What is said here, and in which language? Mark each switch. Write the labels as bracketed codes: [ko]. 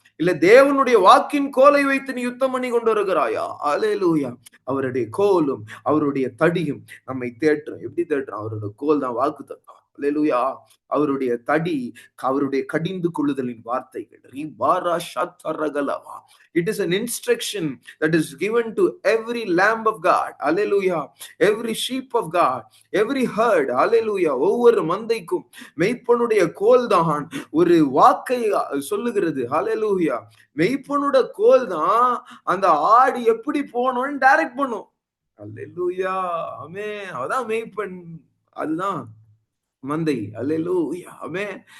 [ta] இல்ல தேவனுடைய வாக்கின் கோலை வைத்து நீ யுத்தம் பண்ணி கொண்டு வருகிறாயா? அல்லேலூயா. அவருடைய கோலும் அவருடைய தடியும் நம்மை தேற்றும். எப்படி தேற்றும்? அவருடைய கோல் தான் வாக்கு தத்தம். அல்லேலூயா. அவருடைய தடி அவருடைய கடிந்து கொள்ளுதலின் வார்த்தைகள். ரீபாரா ஷத்தரகலவா. [en] It is an instruction that is given to every lamb of God. Hallelujah. Every sheep of God. Every herd. Hallelujah. [ta] ஒவ்வொரு மந்தைக்கும் மெய்ப்பனுடைய கோல் தான் ஒரு வாக்கை சொல்லுகிறது. Hallelujah. மெய்ப்பனோட கோல் தான் அந்த ஆடு எப்படி போகணும்னு டைரக்ட் பண்ணும். Hallelujah. ஆமென். அதான் மெய்ப்பன். அதுதான் மந்தை. அல்லேலூயா. ஆமென்.